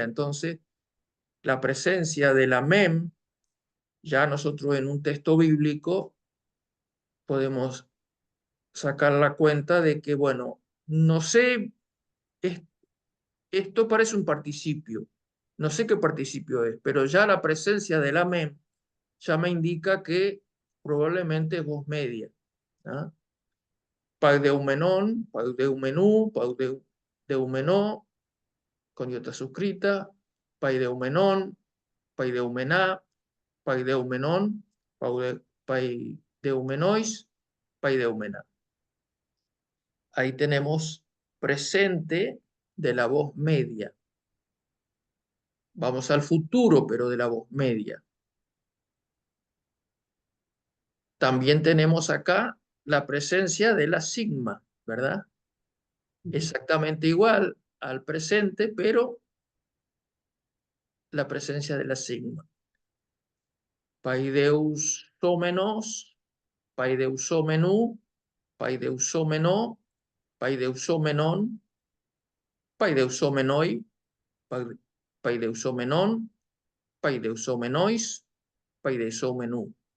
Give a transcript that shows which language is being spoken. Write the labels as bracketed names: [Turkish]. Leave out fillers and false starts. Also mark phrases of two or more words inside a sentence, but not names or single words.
[Spanish] Entonces, la presencia de la mem, ya nosotros en un texto bíblico podemos sacar la cuenta de que, bueno, no sé, es- esto parece un participio, no sé qué participio es, pero ya la presencia de la mem ya me indica que probablemente es voz media. ¿Ah? [Greek] παιδευόμενον, παιδευομένου, παιδευομένῳ, [Spanish] con iota suscrita, [Greek] παιδευόμενον, παιδευόμενα, παιδευομένων, παιδευομένοις, παιδευόμενα. [Spanish] Ahí tenemos presente de la voz media. Vamos al futuro, pero de la voz media. También tenemos acá la presencia de la sigma, ¿verdad? Exactamente igual al presente, pero la presencia de la sigma. [Greek] παιδευσόμενος, παιδευσομένου, παιδευσομένῳ, παιδευσόμενον, παιδευσόμενοι, παιδευσομένων, παιδευσομένοις, παιδευσομένους.